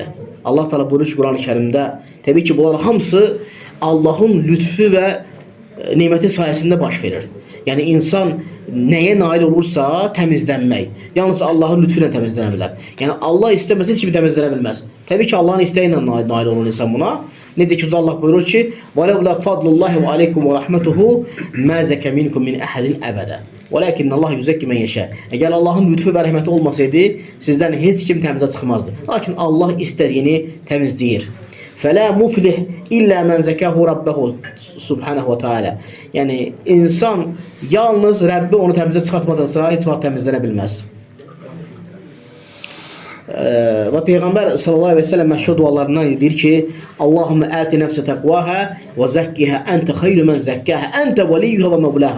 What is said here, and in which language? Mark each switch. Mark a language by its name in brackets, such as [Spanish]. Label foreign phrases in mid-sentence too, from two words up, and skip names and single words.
[Azerbaijani] Allah Teala buyurur ki, Quran-ı Kərimdə, təbii ki, bunlar hamısı Allahın lütfü və neməti sayəsində baş verir. Yəni insan nəyə nail olursa təmizlənmək. Yalnız Allahın lütfü ilə təmizlənə bilər. Yəni Allah istəməsə heç kimi təmizlənə bilməz. Təbii ki, Allahın istəyi ilə nail olur insan buna. Necə ki, Allah buyurur ki, [Arabic] وَلَوْلَا فَضْلُ اللّٰهِ وَعَلَيْكُمْ وَرَحْمَتُهُ مَا زَكَ مِنْكُمْ مِنْ أَحَدٍ أَبَدًا وَلَكِنَّ اللّٰهَ يُزَكِّ مَنْ يَشَاءُ. [Azerbaijani] Əgər Allahın lütfü və rəhməti olmasaydı, sizdən heç kim təmizə çıxmazdı. Lakin Allah istədiyini təmizləyir. [Arabic] فَلَا مُفْلِحْ إِلَّا مَنْ زَكَاهُ رَبَّهُ سبحانه وتعالى. [Azerbaijani] Yəni insan yalnız Rəbbi onu təmizə çıxartmadıqsa heç vaxt təmizlənə bilməz. Və Peyğəmbər [Arabic] صلى الله عليه وسلم [Azerbaijani] məşhur dualarından deyir ki, [Arabic] اللهم آت نفسي تقواها وزكها أنت خير من زكاها أنت وليها ومولاها.